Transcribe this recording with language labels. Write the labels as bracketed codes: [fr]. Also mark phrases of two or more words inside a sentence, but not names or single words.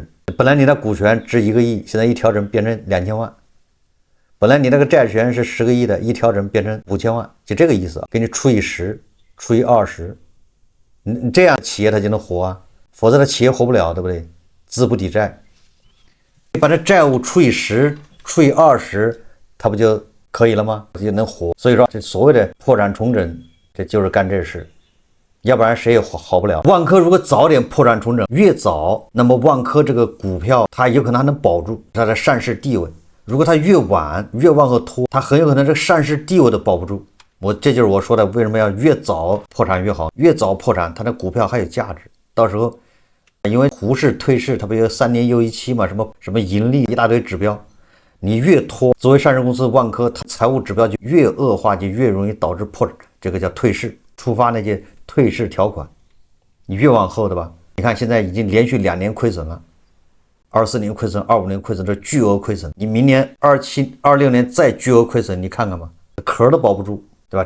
[zh] 本來你的股權值1個億，現在一調整變成2000萬。本來你那個債權是10個億的，一調整變成5000萬，就這個意思，給你除以10，除以20，你這樣企業它就能活啊，否則它企業活不了，對不對？資不抵債，你把這債務除以10，除以20，它不就可以了嗎？就能活。所以說，這所謂的破產重整，這就是幹這事，要不然誰也好不了。萬科如果早點破產重整，越早，那麼萬科這個股票它有可能還能保住它的上市地位。如果它越晚，越往後拖，它很有可能这個上市地位都保不住。這就是我說的，為什麼要越早破產越好？越早破產，它的股票還有價值。到時候，因為胡適退市，它不有3年又一期嘛，什麼盈利一大堆指標，你越拖，作為上市公司萬科，它財務指標就越惡化，就越容易導致破產，這個叫退市，觸發那些退市條款。你越往後的吧，你看現在已經連續2年虧損了。24年虧損，25年虧損，這巨額虧損。你明年27、26年再巨額虧損，你看看吧，殼都保不住，對吧？